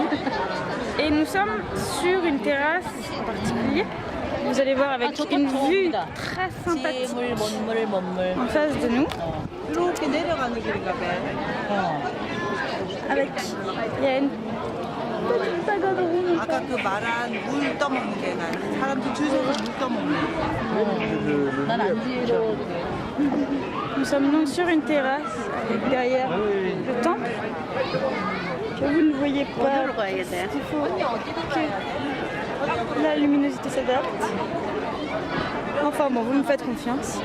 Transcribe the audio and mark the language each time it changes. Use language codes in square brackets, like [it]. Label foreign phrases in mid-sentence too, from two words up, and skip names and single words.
[fr] Et nous sommes sur une terrasse en particulier. Vous allez voir avec une vue très sympathique en face de nous. Avec, il y a une petite pagode rouge. [ko] 아까 그 말한 물 떠먹는 게 나는 사람들 줄 서서 물 떠먹는 [fr] Nous sommes donc sur une terrasse avec derrière le temple que vous ne voyez pas. Il faut que la luminosité s'adapte. Enfin bon, vous me faites confiance.